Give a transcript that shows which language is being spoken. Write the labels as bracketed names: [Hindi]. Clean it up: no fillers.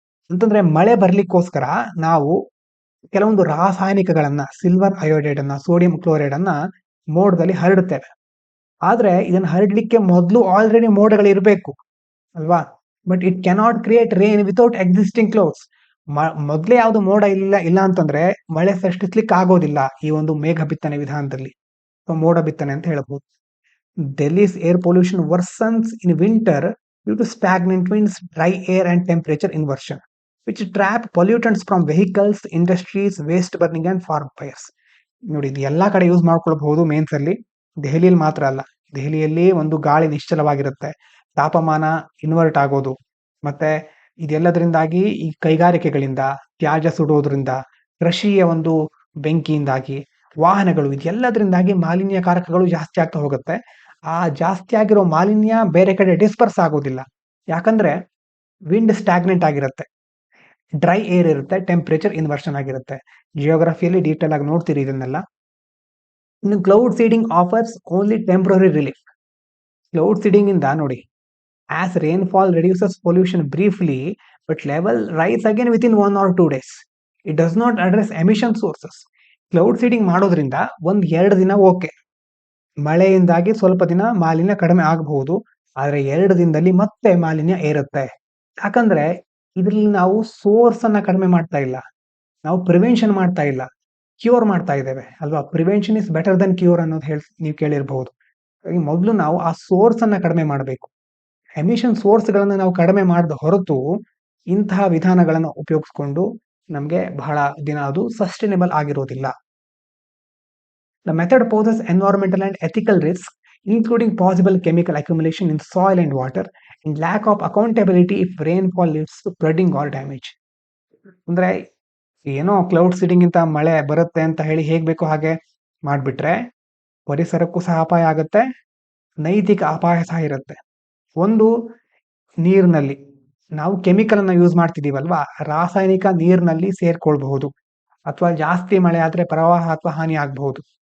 [Kannada] ಅಂತಂದ್ರೆ ಮಳೆ ಬರ್ಲಿಕ್ಕೋಸ್ಕರ ನಾವು ಕೆಲವೊಂದು ರಾಸಾಯನಿಕಗಳನ್ನ, ಸಿಲ್ವರ್ ಅಯೋಡೈಡ್ ಅನ್ನ, ಸೋಡಿಯಂ ಕ್ಲೋರೈಡ್ ಅನ್ನ ಮೋಡದಲ್ಲಿ ಹರಡುತ್ತೇವೆ. ಆದ್ರೆ ಇದನ್ನ ಹರಡ್ಲಿಕ್ಕೆ ಮೊದಲು ಆಲ್ರೆಡಿ ಮೋಡಗಳು ಇರಬೇಕು ಅಲ್ವಾ? [English] But it cannot create rain without existing clouds. [Kannada] ಮೊದ್ಲೇ ಯಾವ್ದು ಮೋಡ ಇಲ್ಲ ಅಂತಂದ್ರೆ ಮಳೆ ಸೃಷ್ಟಿಸ್ಲಿಕ್ಕೆ ಆಗೋದಿಲ್ಲ ಈ ಒಂದು ಮೇಘ ಬಿತ್ತನೆ ವಿಧಾನದಲ್ಲಿ. ಮೋಡ ಬಿತ್ತನೆ ಅಂತ ಹೇಳಬಹುದು. [English] Delhi's air pollution worsens in winter due to stagnant winds, dry air and temperature inversion, which trap pollutants from vehicles, industries, waste burning and farm fires. [Kannada] ನೋಡಿ, ಇದು ಎಲ್ಲಾ ಕಡೆ ಯೂಸ್ ಮಾಡ್ಕೊಳ್ಬಹುದು ಮೇನ್ಸ್ ಅಲ್ಲಿ. ದೆಹಲಿಯಲ್ಲಿ ಮಾತ್ರ ಅಲ್ಲ, ದೆಹಲಿಯಲ್ಲಿ ಒಂದು ಗಾಳಿ ನಿಶ್ಚಲವಾಗಿರುತ್ತೆ, ತಾಪಮಾನ ಇನ್ವರ್ಟ್ ಆಗೋದು, ಮತ್ತೆ ಇದೆಲ್ಲದರಿಂದಾಗಿ ಈ ಕೈಗಾರಿಕೆಗಳಿಂದ ತ್ಯಾಜ್ಯ ಸುಡೋದ್ರಿಂದ, ಕೃಷಿಯ ಒಂದು ಬೆಂಕಿಯಿಂದಾಗಿ, ವಾಹನಗಳು, ಇದೆಲ್ಲದರಿಂದಾಗಿ ಮಾಲಿನ್ಯಕಾರಕಗಳು ಜಾಸ್ತಿ ಆಗ್ತಾ ಹೋಗುತ್ತೆ. ಆ ಜಾಸ್ತಿ ಆಗಿರೋ ಮಾಲಿನ್ಯ ಬೇರೆ ಕಡೆ ಡಿಸ್ಪರ್ಸ್ ಆಗೋದಿಲ್ಲ, ಯಾಕಂದ್ರೆ ವಿಂಡ್ ಸ್ಟಾಗ್ನೆಂಟ್ ಆಗಿರುತ್ತೆ, ಡ್ರೈ ಏರ್ ಇರುತ್ತೆ, ಟೆಂಪರೇಚರ್ ಇನ್ವರ್ಷನ್ ಆಗಿರುತ್ತೆ. ಜಿಯೋಗ್ರಫಿಯಲ್ಲಿ ಡೀಟೇಲ್ ಆಗಿ ನೋಡ್ತೀರಿ ಇದನ್ನೆಲ್ಲ. ಇನ್ನು [English] Cloud seeding offers only temporary relief. [Kannada] Cloud seeding ಇಂದ ನೋಡಿ, [English] as rainfall reduces pollution briefly but level rise again within 1 or 2 days. It does not address emission sources. [Kannada] Cloud seeding ಮಾಡೋದ್ರಿಂದ 1-2 ದಿನ okay, ಮಳೆಯಿಂದಾಗಿ ಸ್ವಲ್ಪ ದಿನ ಮಾಲಿನ್ಯ ಕಡಿಮೆ ಆಗಬಹುದು, ಆದ್ರೆ 2 ದಿನದಲ್ಲಿ ಮತ್ತೆ ಮಾಲಿನ್ಯ ಏರುತ್ತೆ. ಯಾಕಂದ್ರೆ ಇದ್ರಲ್ಲಿ ನಾವು ಸೋರ್ಸ್ ಅನ್ನ ಕಡಿಮೆ ಮಾಡ್ತಾ ಇಲ್ಲ, ನಾವು ಪ್ರಿವೆನ್ಷನ್ ಮಾಡ್ತಾ ಇಲ್ಲ, ಕ್ಯೂರ್ ಮಾಡ್ತಾ ಇದ್ದೇವೆ ಅಲ್ವಾ. [English] prevention is better than cure [Kannada] ಅನ್ನೋದು ನೀವು ಕೇಳಿರಬಹುದು. ಮೊದಲು ನಾವು ಆ ಸೋರ್ಸ್ ಅನ್ನ ಕಡಿಮೆ ಮಾಡಬೇಕು. ಎಮಿಷನ್ ಸೋರ್ಸ್ ಗಳನ್ನ ನಾವು ಕಡಿಮೆ ಮಾಡದ ಹೊರತು ಇಂತಹ ವಿಧಾನಗಳನ್ನು ಉಪಯೋಗಿಸಿಕೊಂಡು ನಮಗೆ ಬಹಳ ದಿನ ಅದು ಸಸ್ಟೈನಬಲ್ ಆಗಿರೋದಿಲ್ಲ. [English] The method poses environmental and ethical risks, including possible chemical accumulation in soil and water, and lack of accountability if rainfall leads to flooding or damage. [Kannada] ಅಂದ್ರೆ ಏನೋ ಕ್ಲೌಡ್ ಸೀಡಿಂಗ್ ಇಂತ ಮಳೆ ಬರುತ್ತೆ ಅಂತ ಹೇಳಿ ಹೇಗ್ ಬೇಕೋ ಹಾಗೆ ಮಾಡ್ಬಿಟ್ರೆ ಪರಿಸರಕ್ಕೂ ಸಹ ಅಪಾಯ ಆಗುತ್ತೆ, ನೈತಿಕ ಅಪಾಯ ಸಹ ಇರುತ್ತೆ. ಒಂದು, ನೀರಿನಲ್ಲಿ ನಾವು ಕೆಮಿಕಲ್ ಅನ್ನ ಯೂಸ್ ಮಾಡ್ತಿದೀವಲ್ವಾ, ರಾಸಾಯನಿಕ ನೀರಿನಲ್ಲಿ ಸೇರ್ಕೊಳ್ಬಹುದು, ಅಥವಾ ಜಾಸ್ತಿ ಮಳೆ ಆದ್ರೆ ಪ್ರವಾಹ ಅಥವಾ ಹಾನಿ ಆಗಬಹುದು.